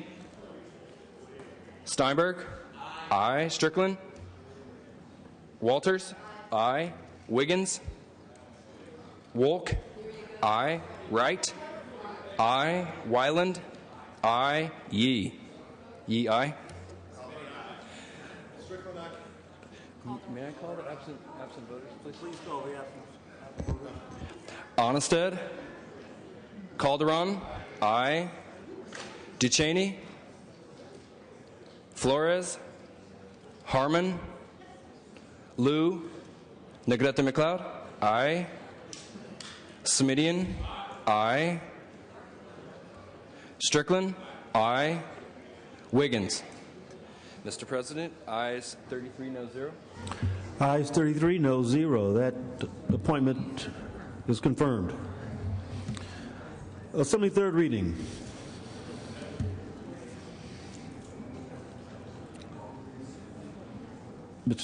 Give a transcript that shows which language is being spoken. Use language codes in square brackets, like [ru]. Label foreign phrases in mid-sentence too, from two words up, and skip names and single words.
[en] Steinberg. Aye. Strickland. Walters. Aye. Wiggins. Wolk. Aye. Wright. Aye. Wyland. Aye. Yee. Yee, aye. May I call the absent voters, please? Please call the absent voters. Onnested. Calderon. Aye. Duchesne. Flores. Harmon. Liu. Negrete McLeod. Aye. Smidian. Aye. Strickland. Aye. Wiggins. Mr. President, ayes 33, no 0. Ayes 33, no 0. That appointment is confirmed. Assembly third reading. Mr.